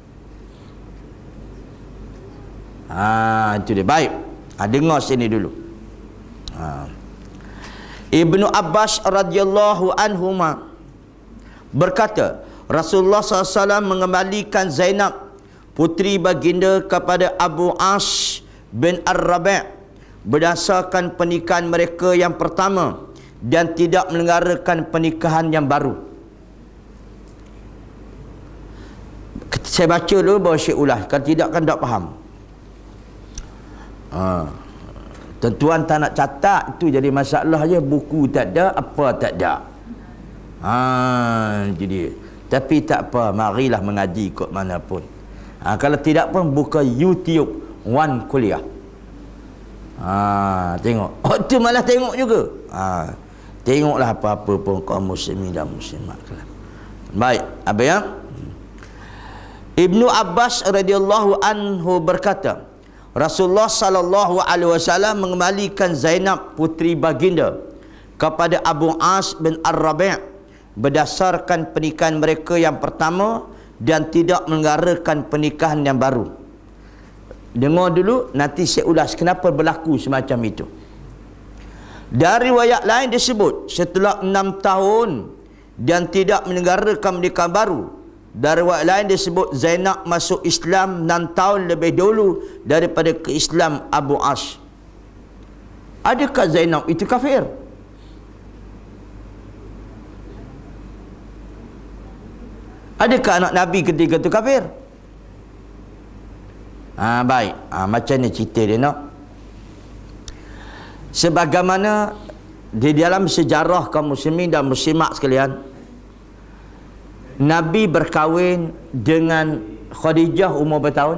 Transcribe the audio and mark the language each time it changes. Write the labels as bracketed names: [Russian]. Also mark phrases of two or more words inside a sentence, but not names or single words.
[Malay] Itu dia. Baik. Dengar sini dulu. Ibnu Abbas [Arabic] رضي الله عنهما [Malay] berkata, Rasulullah SAW mengembalikan Zainab, puteri baginda, kepada Abu As bin Ar-Rabi' berdasarkan pernikahan mereka yang pertama dan tidak menyelenggarakan pernikahan yang baru. Saya baca dulu baru saya ulas. Kalau tidak kan tak faham. Tuan tak nak catat, itu jadi masalah je. Buku tak ada, apa tak ada. Jadi tapi tak apa, marilah mengaji kot mana pun. Kalau tidak pun buka YouTube One Kuliah. Tengok. Tu malah tengok juga. Tengoklah apa-apa pun kaum muslimin dan muslimat. Baik, apa ya? Ibnu Abbas [Arabic] رضي الله عنه [Malay] berkata, Rasulullah [Arabic] صلى الله عليه وسلم [Malay] mengembalikan Zainab, puteri baginda, kepada Abu As bin Ar-Rabi' berdasarkan pernikahan mereka yang pertama dan tidak menyelenggarakan pernikahan yang baru. Dengar dulu, nanti saya ulas kenapa berlaku semacam itu. Dari riwayat lain disebut setelah 6 tahun dan tidak menyelenggarakan pernikahan baru. Dari riwayat lain disebut Zainab masuk Islam 6 tahun lebih dulu daripada ke Islam Abu As. Adakah Zainab itu kafir? Adakah anak Nabi ketika itu kafir? Baik. Macam ni cerita dia nak. Sebagaimana di dalam sejarah kaum muslimin dan muslimat sekalian, Nabi berkahwin dengan Khadijah umur berapa tahun?